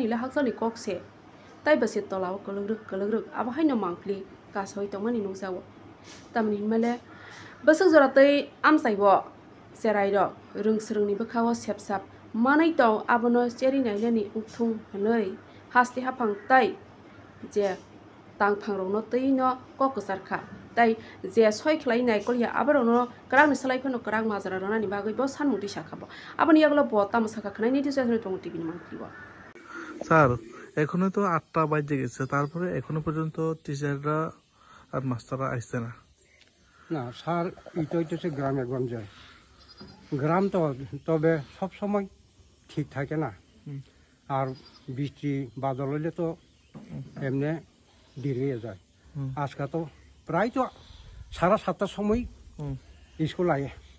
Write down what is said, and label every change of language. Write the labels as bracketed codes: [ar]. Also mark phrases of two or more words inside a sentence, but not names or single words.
[trp] le hakjali kokse tai base tolao kologruk abahai no mangkli kasoi tongmani nungjawo tamni male basuk joratei amsaibo serai ro rungsrungni bkhao sepsap manai tong abono cheri nailani ukthung hanoi haste hapang tai je tangphangrokno tei no kokosarkha tai je soi khlai nai kolya abarono krang ni salai phano krang majara ronani bagui bo sanmuti sakhabo aboni yaglo bo tamsaka khnai ni tisajone tong tv ni mangkliwa [bn] স্যার এখনো তো 8টা বাজে গেছে তারপরে এখনো পর্যন্ত টিচাররা আর মাস্টাররা আসছে না না স্যার এটা হচ্ছে গ্রামে গঞ্জে গ্রাম তো তবে সব সময় ঠিক থাকে না আর বৃষ্টি বাদল হলে তো এমনি দেরি হয়ে যায় আজকে তো প্রায় তো 7:30টার সময় স্কুল আয়ে